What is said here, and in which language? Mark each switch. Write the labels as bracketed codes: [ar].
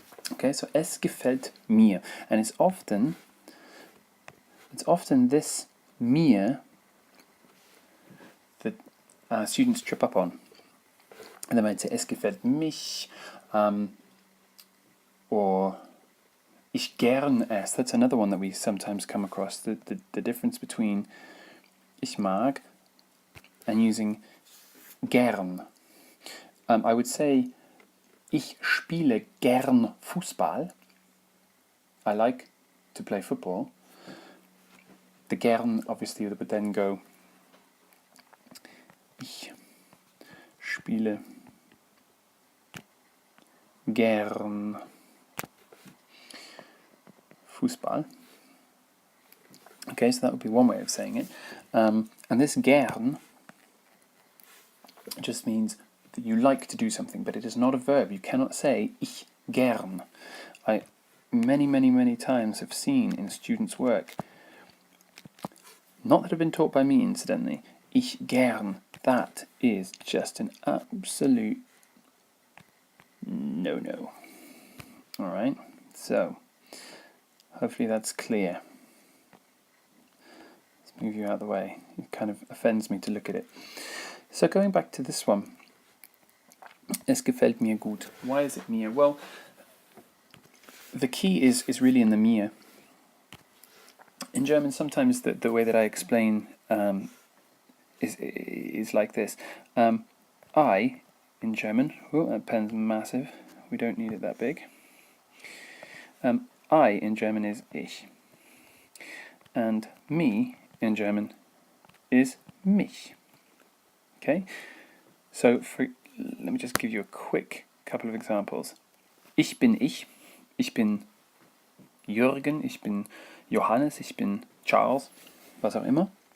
[en] Okay, so [de] es gefällt mir, [en] and it's often this mir that students trip up on. And they might say, [de] es gefällt mich, [en] or [de] ich gern es. [en] That's another one that we sometimes come across, the difference between [de] ich mag [en] and using gern. I would say, [de] ich spiele gern Fußball. [en] I like to play football. The gern, obviously, would then go, [de] ich spiele gern Fußball. [en] Okay, so that would be one way of saying it. And this gern just means that you like to do something, but it is not a verb. You cannot say, [de] ich gern. [en] I many times have seen in students' work, not that have been taught by me, incidentally, ich gern, that is just an absolute no-no. Alright, so, hopefully that's clear. Let's move you out of the way. It kind of offends me to look at it. So going back to this one, [de] es gefällt mir gut. [en] Why is it mir? Well, the key is really in the mir. In German, sometimes the way that I explain is like this. I, in German, oh, that pen's massive, we don't need it that big. I in German is ich. And me in German is mich. Okay? So, let me just give you a quick couple of examples. [de] Ich bin ich. Ich bin Jürgen. Ich bin Johannes, ich bin Charles, was auch immer.